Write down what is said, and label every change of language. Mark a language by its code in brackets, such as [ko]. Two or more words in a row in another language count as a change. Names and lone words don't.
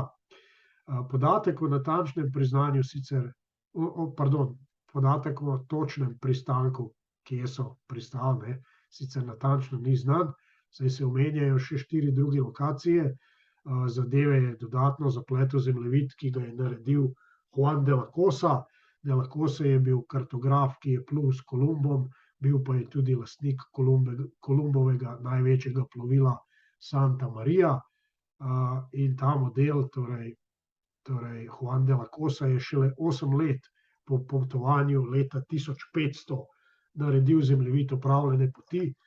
[sl] Podatek o natančnem priznanju sicer, podatek o točnem pristanku, kje so pristali, ne, sicer natančno ni znan, saj se omenjajo še 4 druge lokacije. Zadeve je dodatno zapletel zemljevid, ki ga je naredil Juan de la Cosa. De la Cosa je bil kartograf, ki je plul s Kolumbom, bil pa je tudi lastnik Kolumbovega največjega plovila Santa Maria. In ta model, torej Juan de la Cosa, je šele 8 let po potovanju leta 1500 naredil zemljevid opravljene poti,